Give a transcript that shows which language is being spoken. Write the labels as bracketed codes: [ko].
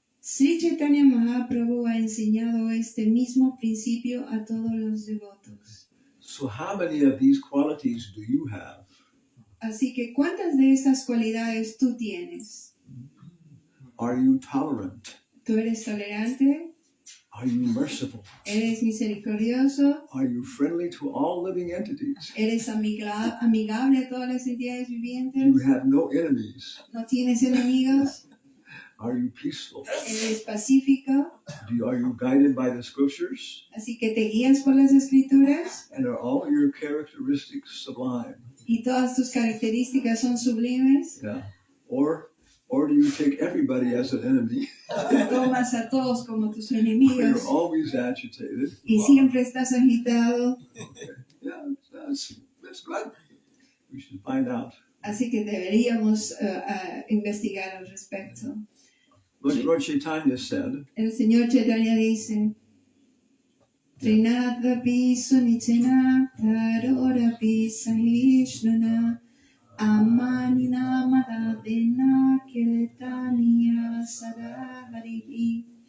[es] Sri Chaitanya Mahaprabhu ha enseñado este mismo principio a todos los devotos. [en] So how many of these qualities do you have? [es] Así que, ¿cuántas de estas cualidades tú tienes? [en] Are you tolerant? [es] ¿Tú eres tolerante? [en] Are you merciful? [es] ¿Eres misericordioso? [en] Are you friendly to all living entities? [es] ¿Eres amigable a todas las entidades [en] Do [es] vivientes? [en] you have no enemies? [es] ¿No tienes enemigos? [en] Are you peaceful? [es] ¿Eres pacífico? [en] Are you guided by the scriptures? [es] Así que te guías por las escrituras [en] And are all your characteristics sublime? [es] y todas tus características son sublimes. [en] Yeah. Or do you take everybody as an enemy? [es] Tomas a todos como tus [en] You're [es] enemigos [en] always agitated. [es] y siempre estás agitado. [en] Okay. Yeah, that's good. We should find out. [es] Así que deberíamos investigar al respecto. [en] Lord Chaitanya said, [es] El Señor Chaitanya dice: [sa] Trinadapi sunichena tarorapi sahishnuna amanina madadena kiretaniya sadaharihi.